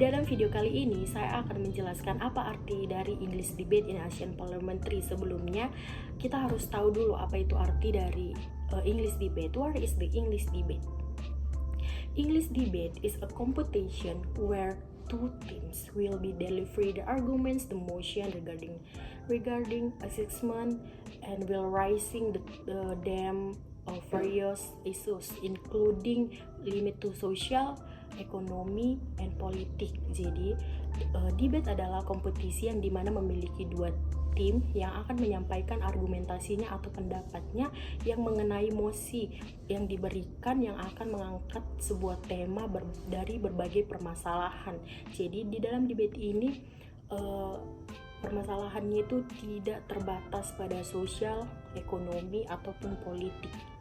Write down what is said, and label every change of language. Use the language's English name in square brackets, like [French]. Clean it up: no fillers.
[Indonesian] Dalam video kali ini saya akan menjelaskan apa arti dari English Debate in Asian Parliamentary. Sebelumnya kita harus tahu dulu apa itu arti dari English Debate. [English] What is the English Debate? English debate is a competition where two teams will be deliver the arguments, the motion regarding assessment, and will raising them of various issues, including limit to social, ekonomi, and politik. [Indonesian] Jadi debate adalah kompetisi yang dimana memiliki dua tim yang akan menyampaikan argumentasinya atau pendapatnya yang mengenai mosi yang diberikan yang akan mengangkat sebuah tema dari berbagai permasalahan. Jadi di dalam debate ini permasalahannya itu tidak terbatas pada sosial, ekonomi, ataupun politik.